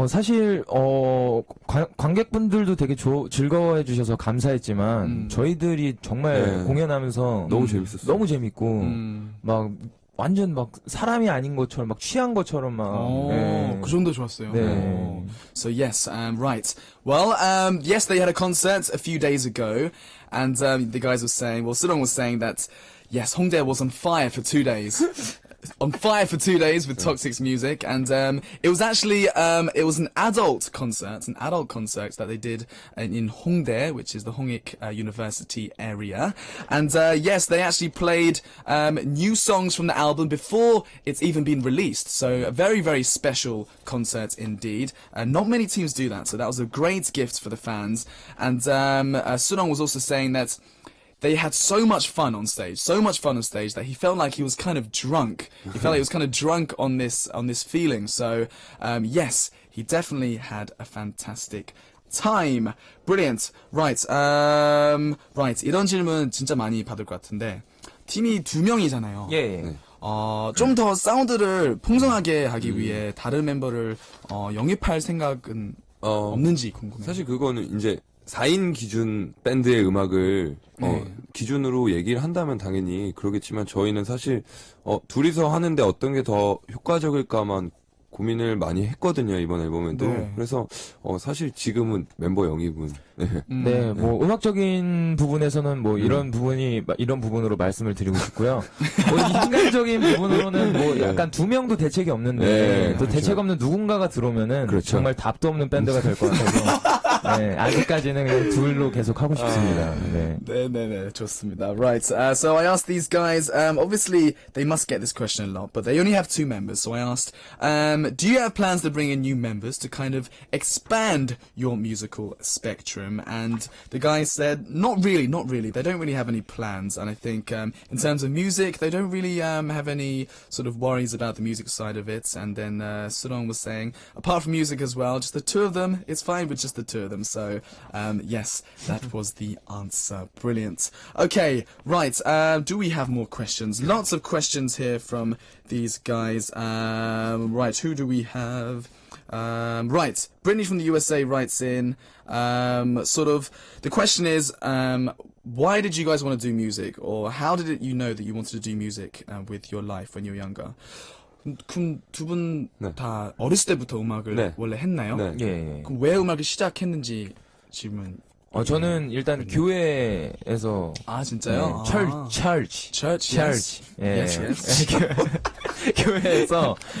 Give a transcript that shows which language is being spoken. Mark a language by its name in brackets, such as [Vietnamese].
[Korean] 사실 관객분들도 되게 즐거워해 주셔서 감사했지만 저희들이 정말 네. 공연하면서 너무 재밌었어요. 너무 재밌고 막 완전 막 사람이 아닌 것처럼 막 취한 것처럼 막 그 정도 좋았어요. 네. [English] So yes, right. Well, yes, they had a concert a few days ago, and the guys were saying, well, Sudong was saying that yes, Hongdae was on fire for 2 days. On fire for 2 days with Toxic's music, and it was actually it was an adult concert that they did in Hongdae, which is the Hongik University area, and yes, they actually played new songs from the album before it's even been released. So a very, very special concert indeed. Not many teams do that, so that was a great gift for the fans. And Sunong was also saying that they had so much fun on stage that he felt like he was kind of drunk. He felt like he was kind of drunk on this feeling. So, yes, he definitely had a fantastic time. Brilliant. Right. Right. [Korean] 이런 질문 진짜 많이 받을 것 같은데, 팀이 2명이잖아요. 예. 좀 더 사운드를 풍성하게 하기 위해 다른 멤버를 영입할 생각은 없는지 궁금해요. 사실 그거는 이제 4인 기준 밴드의 음악을 기준으로 얘기를 한다면 당연히 그러겠지만 저희는 사실 둘이서 하는데 어떤 게 더 효과적일까만 고민을 많이 했거든요, 이번 앨범에도. 네. 그래서 사실 지금은 멤버 영입은 네, 뭐 음악적인 부분에서는 뭐 이런 부분으로 말씀을 드리고 싶고요. 뭐 인간적인 부분으로는 뭐 약간 두 명도 대책이 없는데 네, 또 그렇죠. 대책 없는 누군가가 들어오면은 그렇죠. 정말 답도 없는 밴드가 될 것 같아서 네, 아직까지는 그냥 둘로 계속 하고 싶습니다. 네. 네, 좋습니다. [English] Right. So I asked these guys. Obviously, they must get this question a lot, but they only have 2 members. So I asked, do you have plans to bring in new members to kind of expand your musical spectrum? And the guys said, not really. They don't really have any plans. And I think in terms of music, they don't really have any sort of worries about the music side of it. And then Surong was saying, apart from music as well, just the 2 of them, it's fine with just the 2 of them. So yes, that was the answer. Brilliant. Okay, right. Do we have more questions? Lots of questions here from these guys. Right, who do we have? Right, Brittany from the USA writes in, sort of, the question is, why did you guys want to do music? Or how did you know that you wanted to do music with your life when you were younger? [Korean] 그럼 두 분 다 어렸을 때부터 음악을 네. 원래 했나요? 네. 예. 그럼 왜 음악을 시작했는지 질문. 저는 일단 교회에서 진짜요? [English] church. Church. [Korean] 예. [English] Yes, yes. [Korean] 교회에서